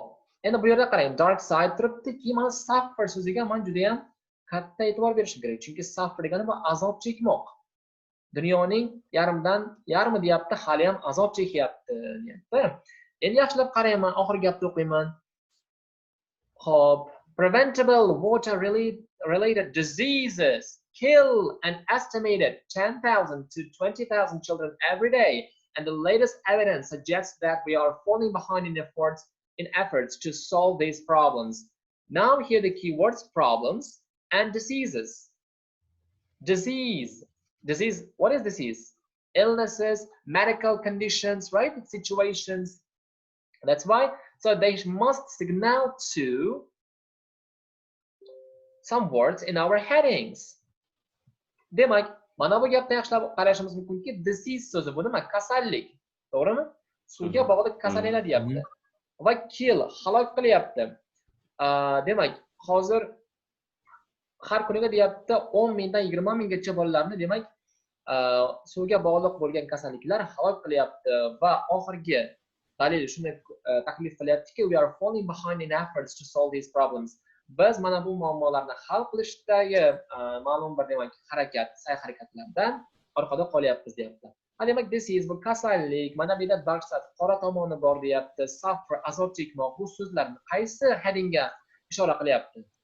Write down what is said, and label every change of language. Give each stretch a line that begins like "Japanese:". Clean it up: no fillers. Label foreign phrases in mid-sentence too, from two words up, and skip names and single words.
Uzbek: Endi bu yerda qarang,
English: dark side
Uzbek: turibdi. Keyin mana suffer so'ziga men juda ham katta e'tibor berishim kerak. Chunki suffer degani bu azob chekmoq. Dunyoning yarmi deyapti, hali ham azob chekyapti, deyapti. Endi yaxshilab qarayman, oxirgi gapni o'qiyman. Xo'p,
English: preventable water related diseases kill an estimated 10,000 to 20,000 children every day, and the latest evidence suggests that we are falling behind in efforts to solve these problems. Now here the keywords problems and diseases. Disease, what is disease? Illnesses, medical conditions, right? Situations. That's why, so they must signal to some words in our headings.
Uzbek: Demak, mana bu gapni yaxshilab qarashimiz mumkinki, disease so'zi bu nima? Kasallik, to'g'rimi? Suvga bog'liq kasalliklar deyapti. Va kill, halok qilyapti. Demak, hozir har kuniga deyapti 10 mingdan 20 minggacha bolalarni demak suvga bog'liq bo'lgan kasalliklar halok qilyapti va oxirgi dalil shunday taklif qilyaptiki,
English: we are falling behind in efforts to solve these problems.
Uzbek: Biz mana bu muammolarni hal qilishdagi ma'lum bir demak sa'y-harakatlardan orqada qolyapmiz deyapti. Demak, disease bu kasallik, mana bu yerda
English: dark side
Uzbek: qora tomoni bor deyapti, suffer azob chekmoq, bu so'zlarni qaysi headingga ishora qilyapti?